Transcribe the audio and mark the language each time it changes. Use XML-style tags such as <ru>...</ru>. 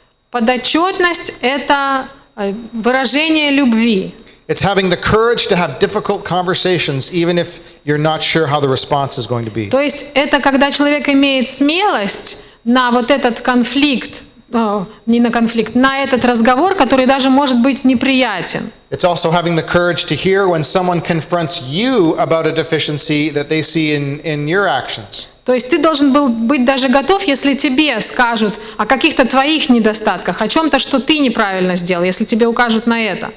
<ru>Подотчетность – это выражение любви.</ru> <en>It's having the courage to have difficult conversations even if you're not sure how the response is going to be.</en> <ru>То есть это когда человек имеет смелость на вот этот конфликт, не на конфликт, на этот разговор, который даже может быть неприятен.</ru> <en>It's also having the courage to hear when someone confronts you about a deficiency that they see in your actions.</en> <ru>То есть ты должен был быть даже готов, если тебе скажут о каких-то твоих недостатках, о чем-то, что ты неправильно сделал, если тебе укажут на это.</ru>